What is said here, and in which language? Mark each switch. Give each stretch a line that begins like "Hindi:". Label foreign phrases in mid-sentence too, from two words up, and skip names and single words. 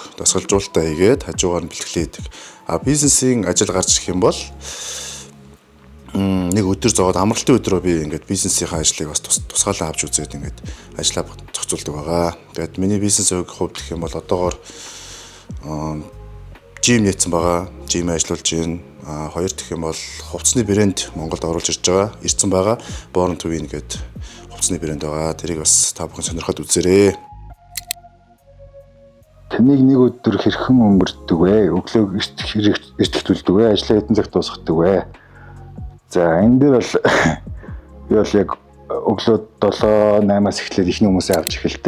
Mongolian: Дасгалжуулалтаа хийгээд хажуугаар нь бэлтгэлээ хийдэг. Бизнесийн ажил гарч ирэх юм бол нэг өдөр зовоод амралтын өдрөө би ингээд бизнесийнхаа ажлыг бас тусгаалan авч үзээд ингээд ажиллаа зохицуулдаг байгаа. Тэгээд миний бизнесийн хувьд гэх юм бол одоогоор жим нээсэн байгаа. Жим ажиллуулж байна. Хоёр гэх юм бол хувцсны брэнд Монголд оруулж ирж байгаа. Ирсэн байгаа. Born to Win гэдэг хувцсны брэнд байгаа. Тэрийг бас та бүхэн сонирхоод үзээрэй. Таныг нэг өдөр хэрхэн өнгөрдөг вэ? Өглөө эртэлтүүлдэг вэ? Ажлаа хэдэн цагт дуусгадаг вэ? За энэ дээр бол би бол яг өглөө 7-8-аас эхлээд ихний хүмүүсээ авч эхэлдэг.